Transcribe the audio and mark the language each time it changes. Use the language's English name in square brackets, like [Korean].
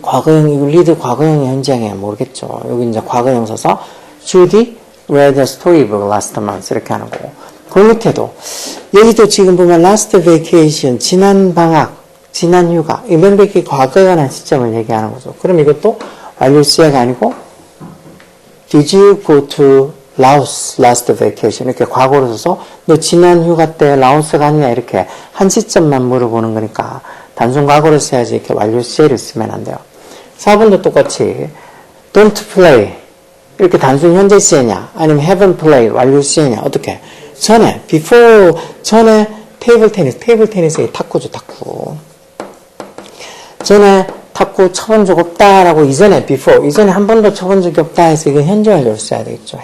[Korean] 과거형 이거 lead 과거형이 현재형이야 모르겠죠. 여기 이제 과거형 써서 [English] Judy read a storybook last month [Korean] 이렇게 하는 거고 그 밑에도 여기도 지금 보면 last vacation 지난 방학 지난 휴가 이 명백히 과거에 관한 시점을 얘기하는 거죠. 그럼 이것도 완료 시제가 아니고 [English] Did you go to Laos last vacation? [Korean] 이렇게 과거로 써서 너 지난 휴가 때 라오스 갔냐 이렇게 한 시점만 물어보는 거니까 단순 과거로 써야지 이렇게 완료 시제를 쓰면 안 돼요. 4번도 똑같이 don't play 이렇게 단순 현재 시제냐 아니면 haven't played 완료 시제냐 어떻게 전에 before 전에 테이블 테니스의 탁구죠 탁구 전에 탁구 쳐본 적 없다라고 이전에 before 이전에 한 번도 쳐본 적이 없다 해서 이건 현재 완료를 써야 되겠죠.